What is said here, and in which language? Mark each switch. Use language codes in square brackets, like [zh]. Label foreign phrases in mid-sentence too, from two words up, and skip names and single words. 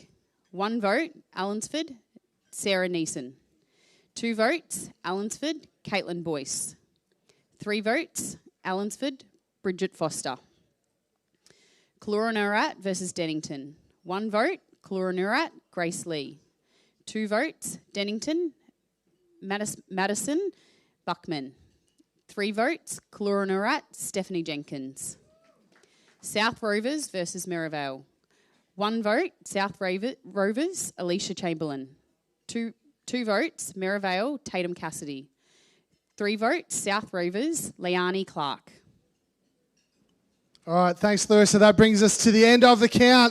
[en] 1 vote, Allensford, Sarah Neeson. 2 votes, Allensford, Caitlin Boyce. 3 votes, Allensford, Bridget Foster. Caloranurut versus Dennington. 1 vote, Caloranurut, Grace Lee. 2 votes, Dennington, Madison Buckman. 3 votes, Caloranurut, Stephanie Jenkins. South Rovers versus Merivale. 1 vote, South Rovers, Alicia Chamberlain. 2 votes, Merivale, Tatum Cassidy. 3 votes, South Rovers, Leanne Clark. All right, thanks, Larissa. That brings us to the end of the count.